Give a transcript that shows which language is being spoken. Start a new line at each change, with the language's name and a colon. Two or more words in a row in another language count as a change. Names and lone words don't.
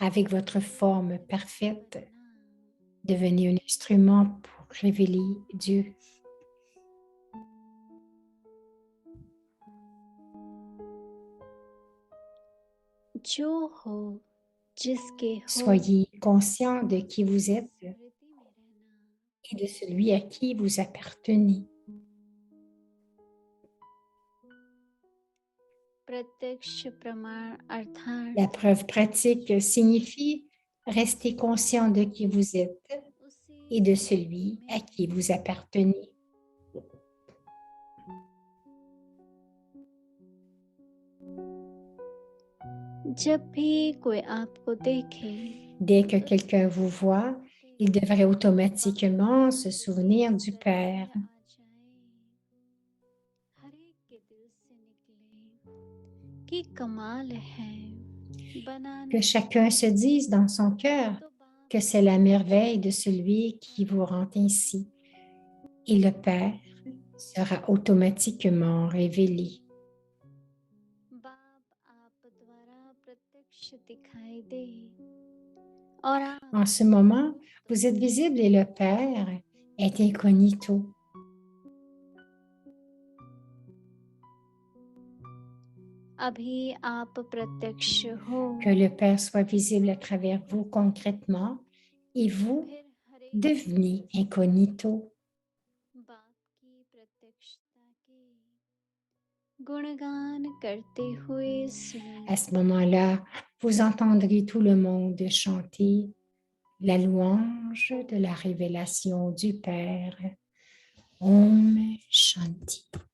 French: Avec votre forme parfaite,
Hindi: बनना।
French: devenez un instrument pour révéler Dieu.
Hindi: जो हो जिसके हो
French: Soyez conscient de qui vous êtes
Hindi: स्मृति में रहना
French: et de celui à qui vous appartenez.
Hindi: प्रत्यक्ष प्रमाण अर्थात
French: La preuve pratique signifie rester conscient de qui vous êtes et de celui à qui vous appartenez.
Hindi: जब भी कोई आपको देखे
French: Dès que quelqu'un vous voit, il devrait automatiquement se souvenir du Père.
Hindi: हर एक के दिल से निकले कि कमाल है बनाने
French: Que chacun se dise dans son cœur
Hindi: तो बाप
French: que c'est la merveille de celui qui vous rend ainsi. Et le Père sera automatiquement révélé.
Hindi: बाप आप द्वारा प्रत्यक्ष दिखाई दे और आप
French: En ce moment, vous êtes visible et le Père est incognito.
Hindi: अभी आप प्रत्यक्ष हो
French: Que le Père soit visible à travers vous concrètement et vous
Hindi: फिर हर एक
French: devenez incognito.
Hindi: बाप की प्रत्यक्षता के गुणगान करते हुए सुने
French: À ce moment-là, vous entendrez tout le monde chanter la louange de la révélation du Père.
Hindi: Om Shanti.